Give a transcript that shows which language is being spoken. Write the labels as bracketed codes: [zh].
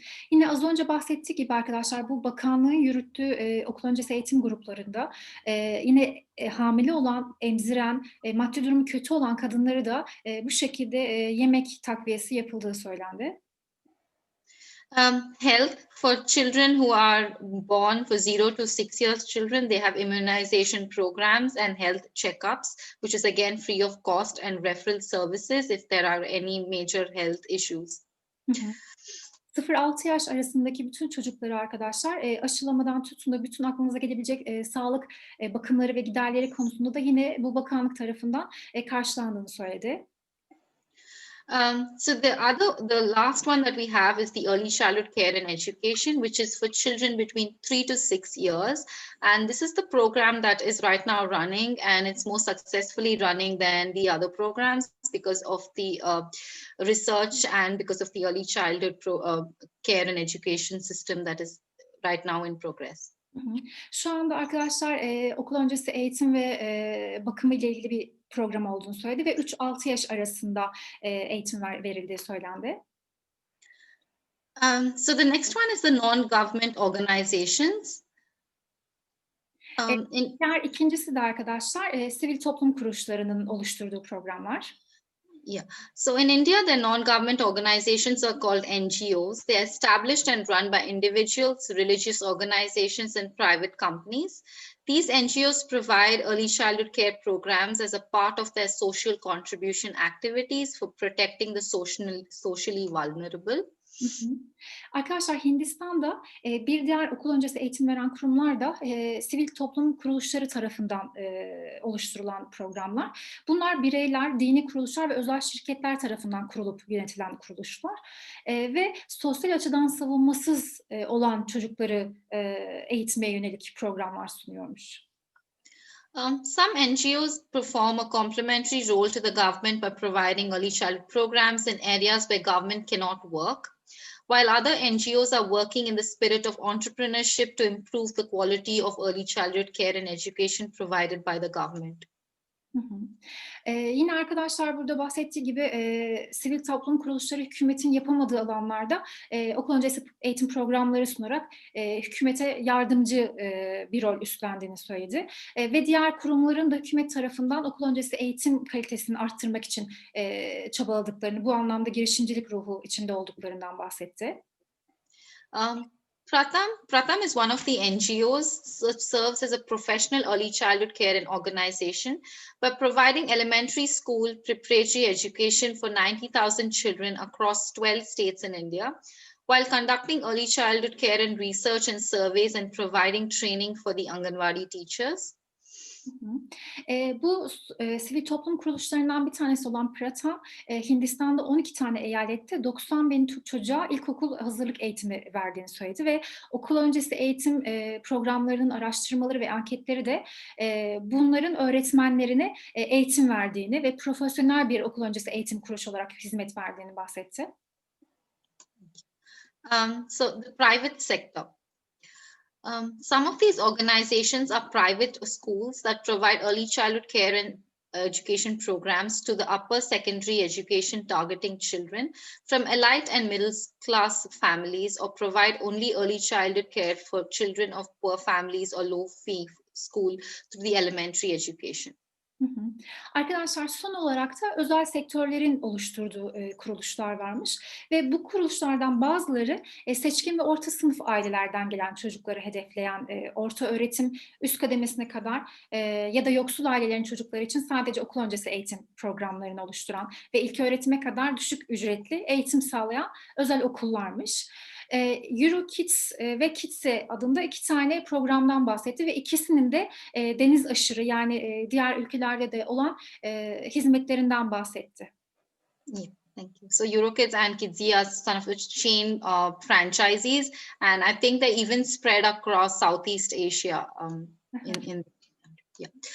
[tr] Yine az önce bahsettiği gibi arkadaşlar bu bakanlığın yürüttüğü okul öncesi eğitim gruplarında yine hamile olan, emziren, maddi durumu kötü olan kadınları da bu şekilde yemek takviyesi yapıldığı söylendi. [en] Health for children who are born for 0 to 6 years children, they have immunization programs and health checkups, which is again free of cost, and referral services if there are any major health issues. [tr] 0-6 yaş arasındaki bütün çocukları arkadaşlar aşılamadan tutun da bütün aklınıza gelebilecek sağlık bakımları ve giderleri konusunda da yine bu bakanlık tarafından karşılandığını söyledi. [en] So the last one that we have is the early childhood care and education, which is for children between 3 to 6 years. And this is the program that is right now running, and it's more successfully running than the other programs because of the research and because of the early childhood care and education system that is right now in progress. [tr] Şu anda arkadaşlar okul öncesi eğitim ve bakımı ile ilgili bir program olduğunu söyledi ve 3-6 yaş arasında eğitim verildiği söylendi. [en] So the next one is the non-government organizations. [tr] Diğer ikincisi de arkadaşlar sivil toplum kuruluşlarının oluşturduğu programlar. [en] Yeah. So in India, the non-government organizations are called NGOs. They are established and run by individuals, religious organizations, and private companies. These NGOs provide early childhood care programs as a part of their social contribution activities for protecting the socially vulnerable. [tr] Arkadaşlar Hindistan'da bir diğer okul öncesi eğitim veren kurumlar da sivil toplum kuruluşları tarafından oluşturulan programlar. Bunlar bireyler, dini kuruluşlar ve özel şirketler tarafından kurulup yönetilen kuruluşlar. Ve sosyal açıdan savunmasız olan çocukları eğitmeye yönelik programlar sunuyormuş. [en] Some NGOs perform a complementary role to the government by providing early childhood programs in areas where government cannot work, while other NGOs are working in the spirit of entrepreneurship to improve the quality of early childhood care and education provided by the government. [tr] Yine arkadaşlar burada bahsettiği gibi sivil toplum kuruluşları hükümetin yapamadığı alanlarda okul öncesi eğitim programları sunarak hükümete yardımcı bir rol üstlendiğini söyledi. Ve diğer kurumların da hükümet tarafından okul öncesi eğitim kalitesini arttırmak için çabaladıklarını, bu anlamda girişimcilik ruhu içinde olduklarından bahsetti. [en] Pratham is one of the NGOs that serves as a professional early childhood care and organization by providing elementary school preparatory education for 90,000 children across 12 states in India, while conducting early childhood care and research and surveys and providing training for the Anganwadi teachers. [tr] Bu sivil toplum kuruluşlarından bir tanesi olan Pratham, Hindistan'da 12 tane eyalette 90.000 Türk çocuğa ilkokul hazırlık eğitimi verdiğini söyledi ve okul öncesi eğitim programlarının araştırmaları ve anketleri de bunların öğretmenlerine eğitim verdiğini ve profesyonel bir okul öncesi eğitim kuruluşu olarak hizmet verdiğini bahsetti. [en] So the private sector. Some of these organizations are private schools that provide early childhood care and education programs to the upper secondary education targeting children from elite and middle class families, or provide only early childhood care for children of poor families or low fee school through the elementary education. [tr] Arkadaşlar son olarak da özel sektörlerin oluşturduğu kuruluşlar varmış ve bu kuruluşlardan bazıları seçkin ve orta sınıf ailelerden gelen çocukları hedefleyen orta öğretim üst kademesine kadar ya da yoksul ailelerin çocukları için sadece okul öncesi eğitim programlarını oluşturan ve ilköğretime kadar düşük ücretli eğitim sağlayan özel okullarmış. Euro Kids ve Kidse adında 2 tane programdan bahsetti ve ikisinin de deniz aşırı yani diğer ülkelerde de olan hizmetlerinden bahsetti. [en] Yeah, thank you. So Eurokids and Kidsia are some of the chain franchisees, and I think they even spread across Southeast Asia. Yeah.